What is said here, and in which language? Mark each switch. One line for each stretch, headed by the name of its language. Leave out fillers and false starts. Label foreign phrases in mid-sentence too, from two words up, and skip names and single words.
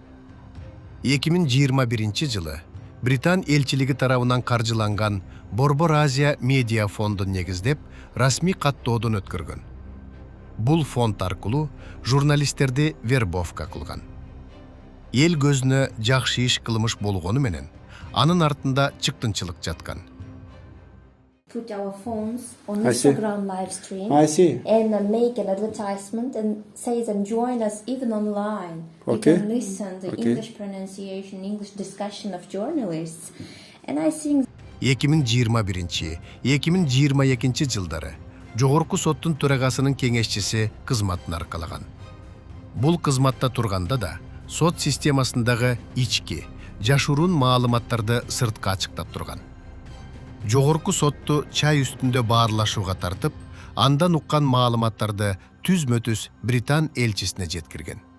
Kyrgyz: 2021 жылы Британ элчилиги тарабынан каржыланган Борбор Азия медиа фондун негиздеп, расмий каттоодон өткөргөн. Бул фонд аркылуу журналисттерди вербовка кылган. Эл көзүнө жакшы иш кылмыш болгону менен, анын артында чыктынчылык жаткан.
English: Put our phones on I see. Instagram live stream I see. and make an advertisement and say them join us even online. Okay. You can listen to Okay. English pronunciation, English discussion of journalists. And I think
Kyrgyz: 2021-2022 жылдары Жогорку соттун төрагасынын кеңешчиси кызматын аркалаган. Бул кызматта турганда да сот системасындагы ички, жашыруун маалыматтарды сыртка ачыктап турган. Жогорку сотту чай үстүндө баарлашууга тартып, андан уккан маалыматтарды түзмө-түз Британ элчисине жеткирген.